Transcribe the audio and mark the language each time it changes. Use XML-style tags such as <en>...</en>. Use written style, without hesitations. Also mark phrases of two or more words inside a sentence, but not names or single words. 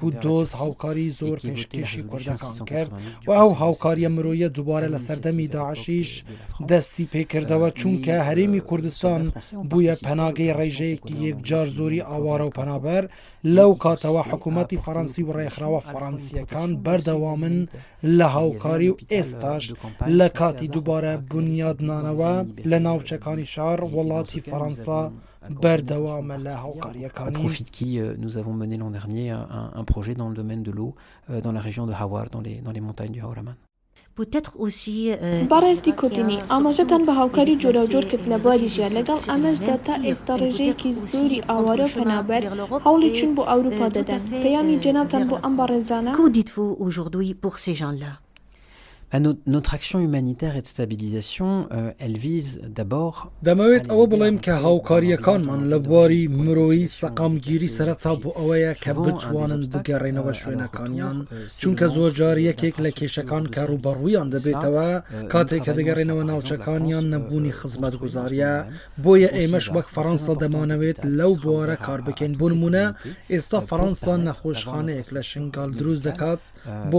<ckb>دۆست هاوکاری زۆر پێشکەشی کوردەکان کرد و ئەو هاوکاریە مرۆیە دووبارە لە سەردەمی داعشیش دەستی پێکردەوە چونکە هەرێمی کوردستان بووە پەناگەی ڕێژەیەکی یەکجار زۆری ئاوارە و پەنابەر لەو کاتەوە حکوومەتی فەڕەنسی و ڕێکخراوە فەڕەنسیەکان بەردەوامن لە هاوکاری و ئێستاش لە کاتی دووبارە بنیادنانەوە لە ناوچەکانی شار وڵاتی فەڕەنسا بەردەوامە لە هاوکاریەکانی.</ckb> <fr>Au profit de qui nous avons mené l'an dernier un projet dans le domaine de l'eau dans la région de Hawar, dans les montagnes du Haoraman.</fr> <ckb>بەڕێز دیکۆتینی ئاماژەتان بە هاوکاری جۆراوجۆر کرد لە بواریجیا لەگەڵ ئەمەشدا تا ئێستا ڕێژەیەکی زۆری ئاوارە و پەنابەر هەوڵی چون بۆ ئەوروپا دەدەن پەیامی جەنابتان بۆ ئەم بەڕێزانە؟</ckb> <fr>Notre action humanitaire et de stabilisation, elle vise d'abord</fr> <ckb>دەمەوێت ئەوە بڵێم کە هاوکاریەکانمان لە بواری مرۆیی سەقامگیری سەرەتا بۆ ئەوەیە کە بتوانن بگەڕێنەوە شوێنەکانیان چونکە زۆر جار یەکێک لە کێشەکان کە ڕوبەڕوویان دەبێتەوە کاتێک کە دەگەڕێنەوە ناوچەکانیان نەبوونی خزمەتگوزاریە بۆیە ئێمەش وەک فەڕەنسا دەمانەوێت لەو بوارە کار بکەین بۆ نمونە ئێستا فەڕەنسا نەخۆشخانەیەک لە شنگال دروست دەکات بۆ</ckb>